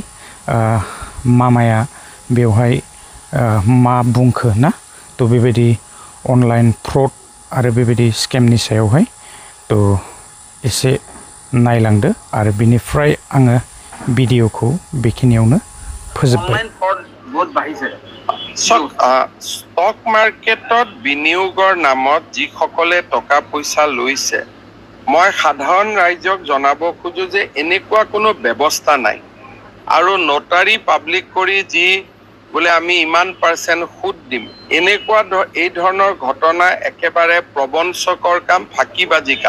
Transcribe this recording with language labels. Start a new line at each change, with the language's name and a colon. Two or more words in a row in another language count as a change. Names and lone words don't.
Bodo: मामाया बेवहाय मा बुंखो ना तो बेबायदि
English: online fraud
Bodo: आरो बेबायदि स्केमनि सायावहाय तो एसे नायलांदो आरो बिनिफ्राय आङो भिडिअखौ बेखिनियावनो फोजोबबाय।
Assamese: ষ্টক মাৰ্কেটত বিনিয়োগৰ নামত যিসকলে টকা পইচা লৈছে, মই সাধাৰণ ৰাইজক জনাব খোজো যে এনেকুৱা কোনো ব্যৱস্থা নাই। আৰু
English: notary public
Assamese: কৰি যি বোলে আমি ইমান % সুদ দিম, এনেকুৱা এই ধৰণৰ ঘটনা একেবাৰে প্ৰবঞ্চকৰ কাম, ফাঁকিবাজি কাম।